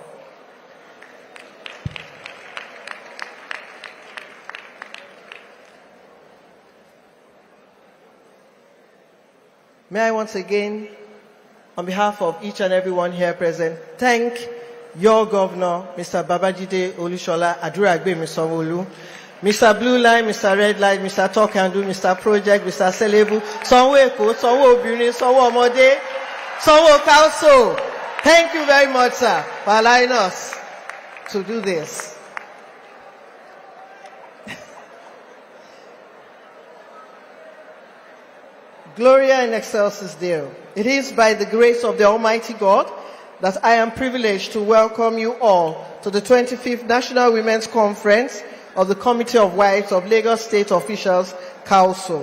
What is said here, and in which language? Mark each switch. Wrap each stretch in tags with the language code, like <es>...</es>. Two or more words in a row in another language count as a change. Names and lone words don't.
<en>May I once again, on behalf of each and everyone here present, thank your Governor, Mr. Babajide Olusola Aduragbemi Sanwo-Olu, Mr. Blue Line, Mr. Red Line, Mr. Talk and Do, Mr. Project, Mr.</en> <yo>Selebu, Sanwo Eko, Sanwo Obìnrin, Sanwo Ọmọdé, Sanwo Cowlso. Thank you very much, sir, for allowing us to do this.</yo> <la>Gloria in excelsis Deo.</la> <en>It is by the grace of the Almighty God that I am privileged to welcome you all to the 25th National Women's Conference of the Committee of Wives of Lagos State Officials, Cowlso.</en>